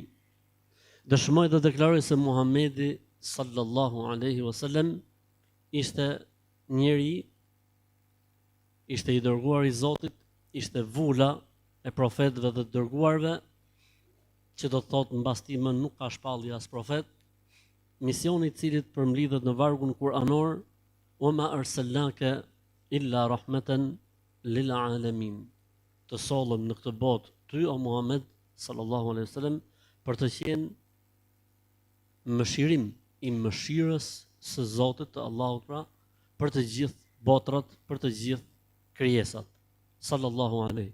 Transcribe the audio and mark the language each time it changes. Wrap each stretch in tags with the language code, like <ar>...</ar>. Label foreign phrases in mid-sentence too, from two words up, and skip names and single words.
<sq>Dëshmoj dhe deklaroj se Muhamedi</sq> <ar>صلى الله عليه وسلم</ar> <sq>ishte njeri, ishte i dërguar i Zotit, ishte vula e profetëve dhe të dërguarve, që do të thotë mbas tij më nuk ka shpallje as profet, misioni i cilit përmlidhet në vargun kuranor:</sq> <ar>"وما أرسلناك إلا رحمة للعالمين."</ar> <sq>Të sollëm në këtë botë ty o Muhammed</sq> <ar>صلى الله عليه وسلم</ar> <sq>për të qenë mëshirim i mëshirës së Zotit të Allahut, pra, për të gjithë botrat, për të gjithë krijesat.</sq> <ar>صلى الله عليه.</ar>